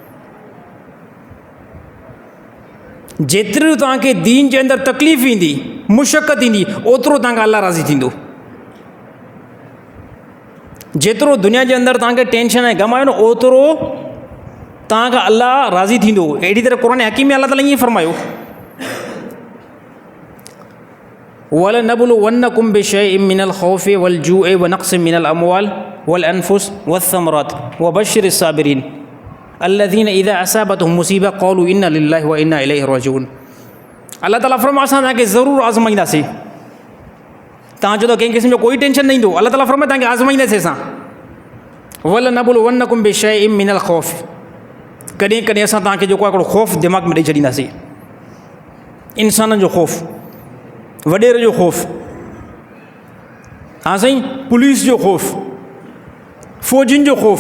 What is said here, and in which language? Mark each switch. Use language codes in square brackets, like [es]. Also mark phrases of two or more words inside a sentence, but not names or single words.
[sd] जेतिरो तव्हांखे दीन जे अंदरि तकलीफ़ ईंदी, मुशक़त ईंदी, ओतिरो तव्हांखे अलाह राज़ी थींदो। जेतिरो दुनिया जे अंदरि तव्हांखे टेंशन ऐं गम आहे न, ओतिरो तव्हांखां अलाह राज़ी थींदो। अहिड़ी तरह क़ुरान हकीम में अलाह ताला ईअं फरमायो, [ar] ولنبلونكم بشيء من الخوف والجوع ونقص من الأموال والأنفس والثمرات وبشر الصابرين الذين إذا أصابتهم مصيبة قالوا إنا لله وإنا إليه راجعون. [sd] अल्लाह ताला फरमाए असां तव्हांखे ज़रूरु आज़माईंदासीं। तव्हां चओ त कंहिं क़िस्म जो कोई टेंशन न ईंदो, अल्लाह ताला फरमाए तव्हांखे आज़माईंदासीं असां। [ar] ولنبلونكم بشيء من الخوف, [sd] कॾहिं कॾहिं असां तव्हांखे जेको आहे हिकिड़ो ख़ौफ़ दिमाग़ में ॾेई छॾींदासीं। इंसाननि जो ख़ौफ़, वॾेर जो ख़ौफ़, हा साईं, पुलिस जो ख़ौफ़, फ़ौजियुनि जो ख़ौफ़।